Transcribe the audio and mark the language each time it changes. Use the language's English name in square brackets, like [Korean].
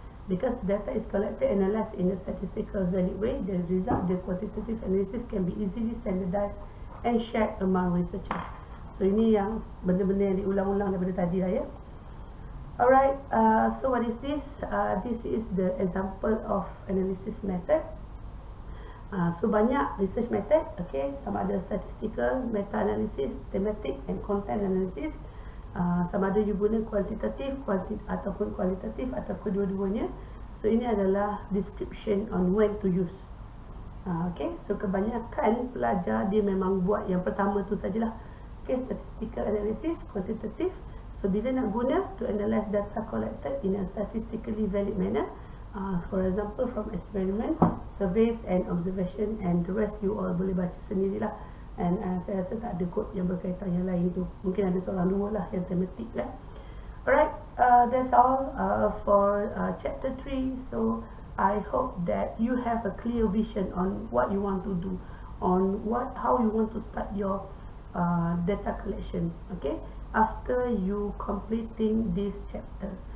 [English] Because data is collected and analyzed in a statistical valid way, the result, the quantitative analysis can be easily standardized and shared among researchers. [Malay] So ini yang benda-benda yang diulang-ulang daripada tadi lah ya. [English] Alright, so what is this? This is the example of analysis method. [Malay] So banyak research method, okay, sama ada statistical, meta-analysis, thematic and content analysis. Sama ada you guna kuantitatif ataupun kualitatif atau kedua-duanya. [English] So ini adalah description on when to use. [Malay] Okay, so kebanyakan pelajar dia memang buat yang pertama tu sajalah. [English] Okay, statistical analysis, quantitative. So [Malay] bila nak guna [English] to analyze data collected in a statistically valid manner, for example from experiment, surveys and observation, and the rest you all [Malay] boleh baca sendirilah. [English] And [Malay] saya rasa tak ada kod yang berkaitan yang lain tu. Mungkin ada seorang dua lah yang tematik kan. [English] Alright, that's all for chapter 3. So I hope that you have a clear vision on what you want to do, on how you want to start your data collection. Okay, after you completing this chapter.